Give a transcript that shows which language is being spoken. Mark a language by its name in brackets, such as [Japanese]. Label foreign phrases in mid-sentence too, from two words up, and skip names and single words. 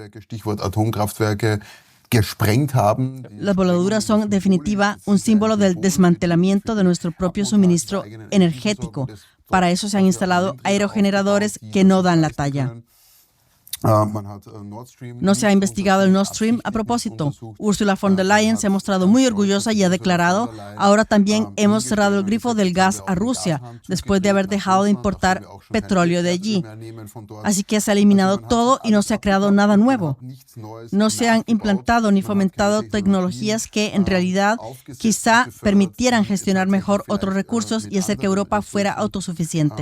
[Spanish] Las voladuras son, en definitiva, un símbolo del desmantelamiento de nuestro propio suministro energético. Para eso se han instalado aerogeneradores que no dan la talla. No se ha investigado el Nord Stream a propósito. Ursula von der Leyen se ha mostrado muy orgullosa y ha declarado, ahora también hemos cerrado el grifo del gas a Rusia, después de haber dejado de importar petróleo de allí. Así que se ha eliminado todo y no se ha creado nada nuevo. No se han implantado ni fomentado tecnologías que, en realidad, quizá permitieran gestionar mejor otros recursos y hacer que Europa fuera autosuficiente.